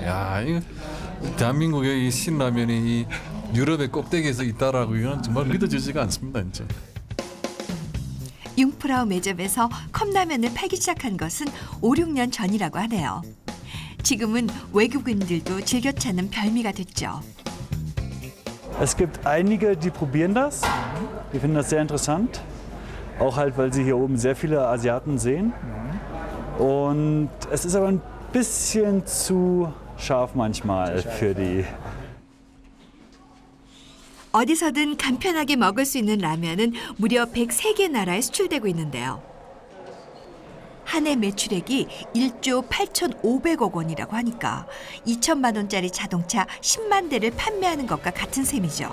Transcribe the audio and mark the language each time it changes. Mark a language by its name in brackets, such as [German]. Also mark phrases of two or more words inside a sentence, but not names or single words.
[Korean] 야, 이 대한민국의 이 신라면이 이 유럽의 꼭대기에서 있다라고 이건 정말 믿어지지가 않습니다, 진짜. 융프라우 매점에서 컵라면을 팔기 시작한 것은 5, 6년 전이라고 하네요. 지금은 외국인들도 즐겨 찾는 별미가 됐죠. [German] Es gibt einige, die probieren das. Die finden das sehr interessant. Auch halt, weil sie hier oben sehr viele Asiaten sehen. Und es ist aber ein bisschen zu scharf manchmal für die. [Korean] 어디서든 간편하게 먹을 수 있는 라면은 무려 103개 나라에 수출되고 있는데요. 한 해 매출액이 1조 8,500억 원이라고 하니까 2천만 원짜리 자동차 10만 대를 판매하는 것과 같은 셈이죠.